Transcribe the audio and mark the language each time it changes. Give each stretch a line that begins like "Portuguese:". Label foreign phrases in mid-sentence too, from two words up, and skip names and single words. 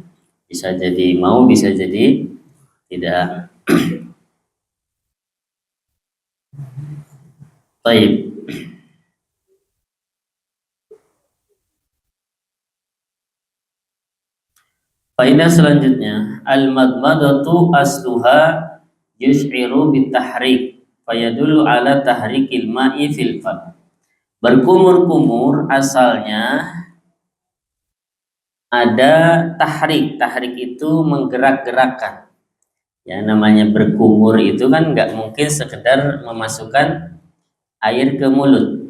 Indonesian: Bisa jadi mau, bisa jadi tidak. Baik. Faedah selanjutnya,
Arabic: المضمضة أصلها يشعر بالتحريك فيدل على تحريك الماء في الفم.
Indonesian: Berkumur-kumur asalnya ada tahrik. Tahrik itu menggerak-gerakkan. Ya, namanya berkumur itu kan nggak mungkin sekedar memasukkan air ke mulut.